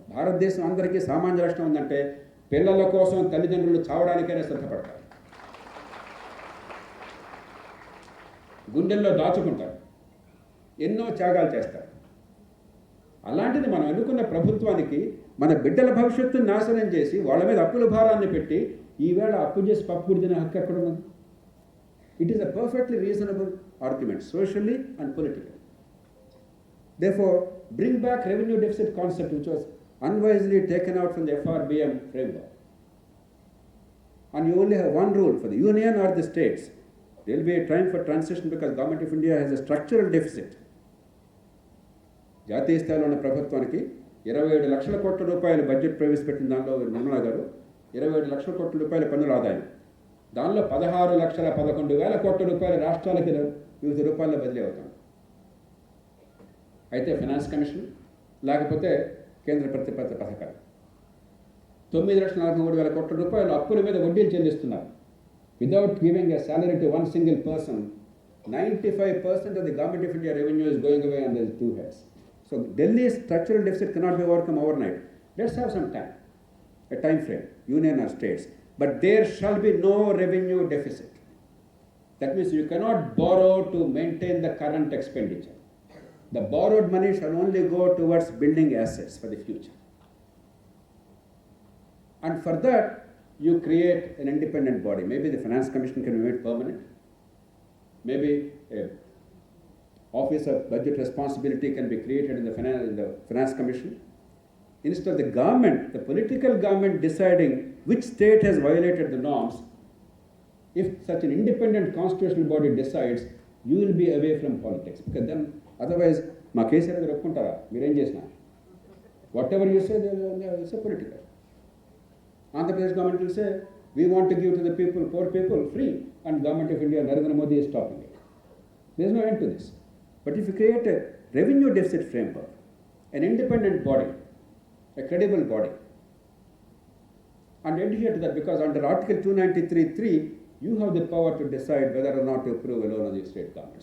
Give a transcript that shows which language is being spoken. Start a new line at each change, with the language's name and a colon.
Telugu: భారతదేశం అందరికీ సామాన్య లక్షణం ఉందంటే పిల్లల కోసం తల్లిదండ్రులు చావడానికైనా సిద్ధపడతారు, గుండెల్లో దాచుకుంటారు, ఎన్నో త్యాగాలు చేస్తారు. అలాంటిది మనం ఎన్నుకున్న ప్రభుత్వానికి మన బిడ్డల భవిష్యత్తును నాశనం చేసి వాళ్ళ మీద అప్పుల భారాన్ని పెట్టి ఈవేళ అప్పు చేసి పప్పు తినే హక్కు ఎక్కడ ఉన్నది?
English: It is a perfectly reasonable argument, socially and political. Therefore, bring back revenue deficit concept which was unwisely taken out from the FRBM framework. And you only have one rule for the union or the states. There will be a time for transition because Government of India has a structural deficit.
Telugu: జాతీయ స్థాయిలో ఉన్న ప్రభుత్వానికి 27 లక్షల కోట్ల రూపాయల budget ప్రవేశపెట్టిన దానిలో నిర్మలా గారు 27 లక్షల కోట్ల రూపాయల పన్నుల ఆదాయం, దానిలో 16,11,000 కోట్ల రూపాయల రాష్ట్రాలకి వివిధ రూపాయల్లో బదిలీ అవుతాం. అయితే ఫైనాన్స్ కమిషన్ లేకపోతే కేంద్ర ప్రతిపాదిత పథకాలు 9,43,000 కోట్ల రూపాయలు అప్పుల మీద వడ్డీలు చెల్లిస్తున్నారు.
English: Without giving a salary to one single person, 95% of the Government of India revenue is going away under two heads. So Delhi's structural deficit cannot be overcome overnight. Let's have some time, a time frame, union or states. But there shall be no revenue deficit. That means you cannot borrow to maintain the current expenditure. The borrowed money shall only go towards building assets for the future. And for that, you create an independent body. Maybe the Finance Commission can be made permanent. Maybe a Office of Budget Responsibility can be created in the Finance Commission. Instead of the government, the political government deciding which state has violated the norms, if such an independent constitutional body decides, you will be away from politics. Because then, otherwise,
Telugu: మా కేసీఆర్ గారు ఒప్పుకుంటారా మీరేం చేసినా?
English: What ever you say it's political. Andhra Pradesh government will say, we want to give to the people, poor people, free, and Government of India, Narendra Modi is stopping it. There is no end to this. But if you create a revenue deficit framework, an independent body, a credible body, and adhere to that, because under Article 293(3), you have the power to decide whether or not to approve a loan of the state government.